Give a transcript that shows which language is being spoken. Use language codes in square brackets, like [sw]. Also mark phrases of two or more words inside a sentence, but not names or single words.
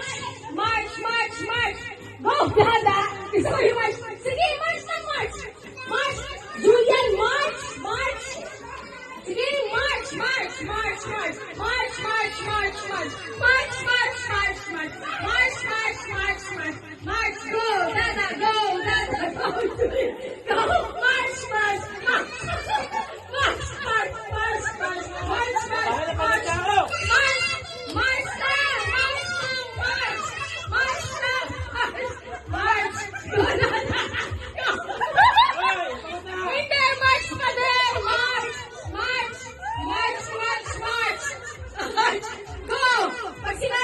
[tl] March, March, March! Go, Dada! Gusto ko yung March. Sige, March na, March! March! Julian, March! March! Sige, March, March, March, March! March, March, March, March! March, March, March, March! March, March, March, March! March! Go, Dada! Go, Dada! Go, Julian! Go, March, March! March! March, March, March, March! March, March, March! March! March na! March na! March! March na! March! March! Go, Dada! Go! Hindi! March pa din! March! March! March! March! March! March! Go! Pag